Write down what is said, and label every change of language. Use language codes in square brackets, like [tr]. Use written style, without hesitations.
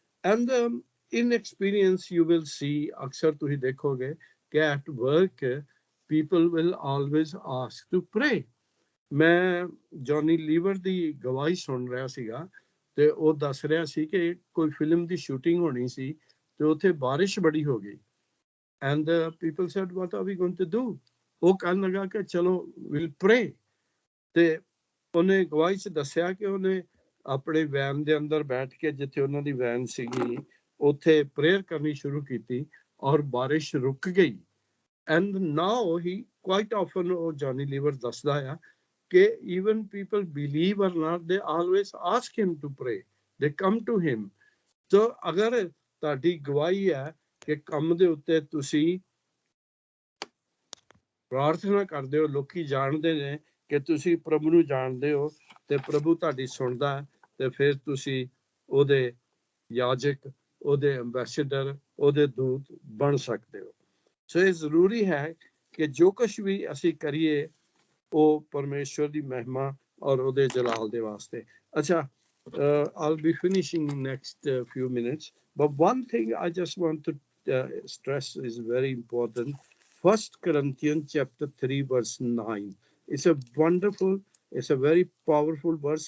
[en] and in experience you will see, [pa] ਅਕਸਰ ਤੁਸੀਂ ਦੇਖੋਗੇ ਕਿ [en] At work people will always ask to pray। [pa] ਮੈਂ ਜੌਨੀ ਲੀਵਰ ਦੀ ਗਵਾਹੀ ਸੁਣ ਰਿਹਾ ਸੀਗਾ ਤੇ ਉਹ ਦੱਸ ਰਿਹਾ ਸੀ ਕਿ ਕੋਈ ਫਿਲਮ ਦੀ ਸ਼ੂਟਿੰਗ ਹੋਣੀ ਸੀ ਤੇ ਉੱਥੇ ਬਾਰਿਸ਼ ਬੜੀ ਹੋ ਗਈ। [en] and people said what are we going to do? [pa] ਉਹ ਕਹਿਣ ਲੱਗਾ ਕਿ ਚਲੋ [en] we'll pray। [pa] ਤੇ ਉਹਨੇ ਗਵਾਹੀ 'ਚ ਦੱਸਿਆ ਕਿ ਉਹਨੇ ਆਪਣੇ ਵੈਨ ਦੇ ਅੰਦਰ ਬੈਠ ਕੇ, ਜਿੱਥੇ ਉਹਨਾਂ ਦੀ ਵੈਨ ਸੀਗੀ, ਉੱਥੇ ਪ੍ਰੇਅਰ ਕਰਨੀ ਸ਼ੁਰੂ ਕੀਤੀ ਔਰ ਬਾਰਿਸ਼ ਰੁਕ ਗਈ। [en] And now he quite often, Johnny Lever [pa] ਦੱਸਦਾ ਆ ਕਿ [en] even people believe or not, they always ask him to pray, they come to him। [pa] so ਅਗਰ ਤੁਹਾਡੀ ਗਵਾਹੀ ਹੈ ਕਿ ਕੰਮ ਦੇ ਉੱਤੇ ਤੁਸੀਂ ਪ੍ਰਾਰਥਨਾ ਕਰਦੇ ਹੋ, ਲੋਕੀ ਜਾਣਦੇ ਨੇ ਕਿ ਤੁਸੀਂ ਪ੍ਰਭੂ ਨੂੰ ਜਾਣਦੇ ਹੋ ਤੇ ਪ੍ਰਭੂ ਤੁਹਾਡੀ ਸੁਣਦਾ ਹੈ, ਤੇ ਫਿਰ ਤੁਸੀਂ ਉਹਦੇ ਯਾਜਕ, ਉਹਦੇ ਅੰਬੈਸਡਰ, ਉਹਦੇ ਦੂਤ ਬਣ ਸਕਦੇ ਹੋ। ਸੋ ਇਹ ਜ਼ਰੂਰੀ ਹੈ ਕਿ ਜੋ ਕੁਛ ਵੀ ਅਸੀਂ ਕਰੀਏ ਉਹ ਪਰਮੇਸ਼ਵਰ ਦੀ ਮਹਿਮਾ ਔਰ ਉਹਦੇ ਜਲਾਲ ਦੇ ਵਾਸਤੇ। [en] ਅੱਛਾ, I'll be finishing in next few minutes, but one thing I just want to stress is very important। 1 Corinthians chapter 3 verse 9, it's a wonderful, it's a very powerful verse।